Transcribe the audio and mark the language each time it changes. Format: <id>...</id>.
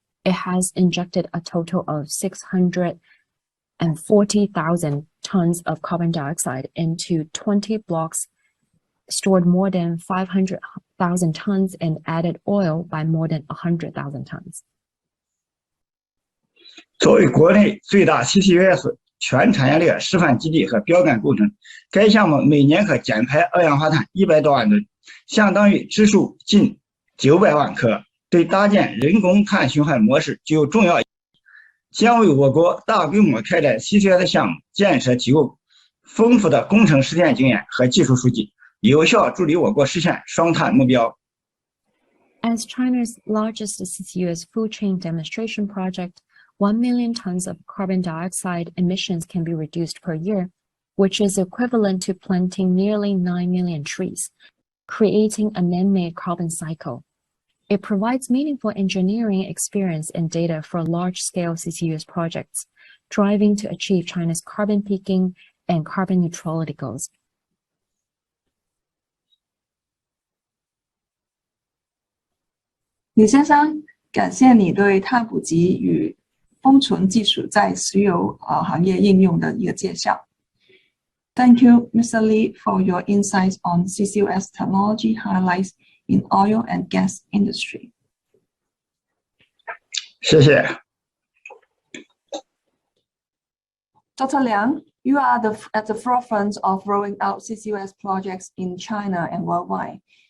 <en>It has injected a total of 640,000 tons of carbon dioxide into 20 blocks, stored more than 500,000 tons, and added oil by more than 100,000 tons.</en> <zh>作为国内最大 CCUS 全产业链示范基地和标杆工程，该项目每年可减排二氧化碳100多万吨，相当于支数近900万颗，对搭建人工碳循环模式具有重要意义，将为我国大规模开展 CCUS 项目建设提供丰富的工程实践经验和技术数据，有效助力我国实现双碳目标。</zh> <en>As China's largest CCUS food chain demonstration project, 1 million tons of carbon dioxide emissions can be reduced per year, which is equivalent to planting nearly 9 million trees, creating a man-made carbon cycle. It provides meaningful engineering experience and data for large-scale CCUS projects, driving to achieve China's carbon peaking and carbon neutrality goals.</en> <zh>李先生，感谢你对碳捕集与封存技术在石油行业应用的一个介绍。</zh> <en>Thank you, Mr. Li, for your insights on CCUS technology highlights in oil and gas industry.</en> <zh>谢谢。</zh> <en>Dr. Liang, you are at the forefront of rolling out CCUS projects in China and worldwide.</en>